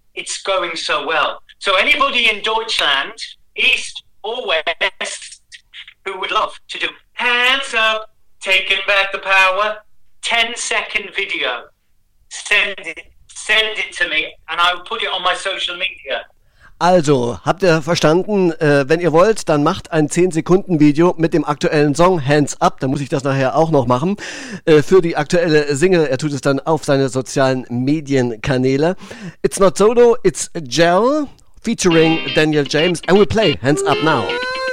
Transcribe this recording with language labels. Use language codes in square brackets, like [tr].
[en] It's going so well. So anybody in Deutschland, East or West, who would love to do Hands Up, Taking Back the Power, 10-second video. Send it to me and I'll put it on my social media. [de] Also, habt ihr verstanden? Wenn ihr wollt, dann macht ein 10-Sekunden-Video mit dem aktuellen Song Hands Up. Dann muss ich das nachher auch noch machen. Für die aktuelle Single. Er tut es dann auf seine sozialen Medienkanäle. [en] It's not solo, it's Gel featuring Daniel James. And we play Hands Up now.